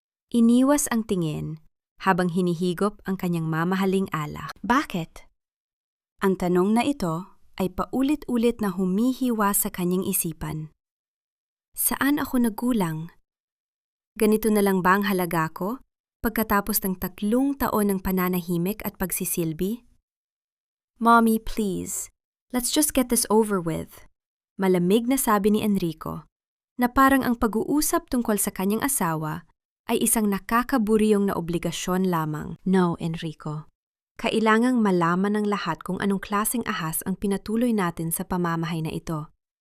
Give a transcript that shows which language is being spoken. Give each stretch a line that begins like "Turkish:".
Filipino: Iniwas ang tingin habang hinihigop ang kanyang mamahaling alak. Bakit? Ang tanong na ito ay paulit-ulit na humihiwa sa kanyang isipan. Saan ako nagkulang? Ganito na lang ba ang halaga ko pagkatapos ng 3 taon ng pananahimik at pagsisilbi?
English: Mommy, please, let's just get this over with.
Filipino: Malamig na sabi ni Enrico, na parang ang pag-uusap tungkol sa kanyang asawa ay isang nakakaburyong na obligasyon lamang. No, Enrico. Kailangang malaman ng lahat kung anong klaseng ahas ang pinatuloy natin sa pamamahay na ito.